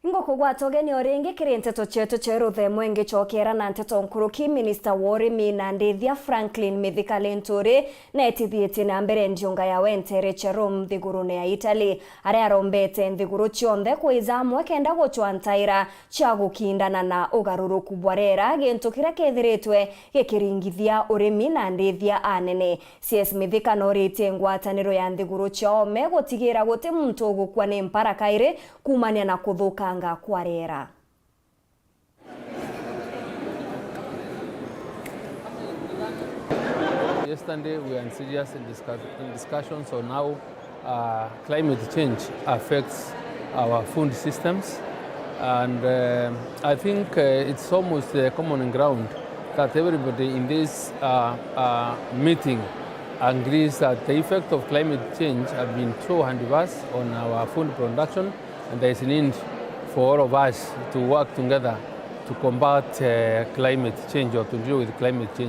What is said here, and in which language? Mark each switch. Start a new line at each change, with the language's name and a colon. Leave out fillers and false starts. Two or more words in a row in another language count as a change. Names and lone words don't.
Meru: kugwata ugeni oringi kiri Nteto chetu cheruthe mwengi chokera na Nteto nkuruki Minister wa urimi na ndithia Franklin Mithika Linturi na etithieti na mbere njunga ya wentere cherum thigurune ya Italy aria arombete nthiguru chionthe kwizamwe kenda guchwa ntaira cha gukindana na ugaruruku bwarera gintu kiria kethiritwe gikiringithia urimi na ndithia anene. CS Mithika norite ngwataniro ya nthiguru chiome gutigira guti muntu ugukwa ni mpara kaire kumania na kuthukanga kwa rera.
English: Yesterday we are in serious discussions on how climate change affects our food systems, and I think it's almost common ground that everybody in this meeting agrees that the effect of climate change have been so adverse on our food production, and there is a need for all of us to work together to combat climate change or to deal with climate change.